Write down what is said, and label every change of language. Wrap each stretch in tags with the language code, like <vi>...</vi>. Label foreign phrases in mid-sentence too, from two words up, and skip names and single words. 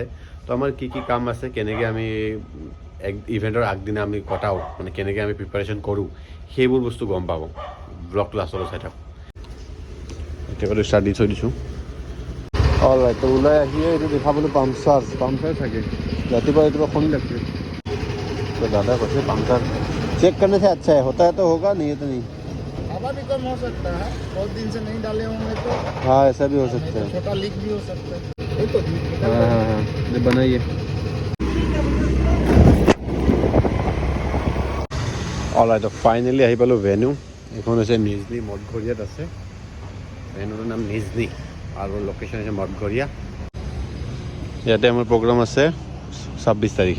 <as>তো আমাৰ কি কি কাম আছে, কেনেকৈ আমি ইভেণ্টৰ আগদিনা আমি কটাওঁ, মানে কেনেকৈ আমি প্ৰিপাৰেশ্যন কৰোঁ, সেইবোৰ বস্তু গম পাব। ব্লগটো লাষ্টলৈ চাই থাকক। একেবাৰে ষ্টাৰ্ট দি থৈ দিছোঁ।</as> <en>all right,</en> <as>তো ওলাই আহিয়ে এইটো দেখা পালোঁ পামচাৰ থাকে। ৰাতিপুৱা এইটো শুনি লাগছে,</as> <hi>तो दादा कैसे पंखा चेक करने से अच्छा है, होता है तो होगा, नहीं है तो नहीं। हवा भी कम हो सकता है, बहुत दिन से नहीं डाले होंगे तो। हाँ, ऐसा भी हो सकता है, छोटा लीक भी हो सकता है। वही तो हाँ, ये बनाइए।</hi> <as>অলৰাইট, তো ফাইনেলি আহি পালোঁ ভেন্যু। এইখন হৈছে নিজনি, মঠঘৰীয়াত আছে। ভেন্যুটোৰ নাম নিজনি আৰু লোকেশ্যন হৈছে মঠঘৰীয়া। ইয়াতে আমাৰ প্ৰগ্ৰাম আছে 26 তাৰিখে।</as>